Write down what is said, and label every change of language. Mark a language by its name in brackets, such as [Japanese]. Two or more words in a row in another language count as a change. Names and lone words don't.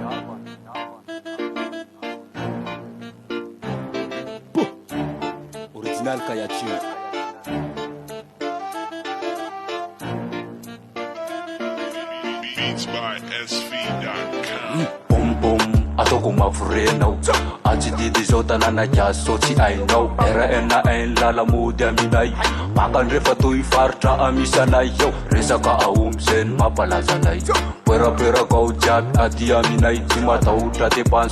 [English] Original Kayachi. Beats by SV.com. Boom boom, [Malagasy] atao mavorenao atsy didy zao tanàna kiazy sao tsy ainao RN ain lalamody aminay makandrefa toy faritra amisanay ao resaka aomby zeny mampalazanay poerapoeraka ao jiaby aty aminay tsy matahotra depansy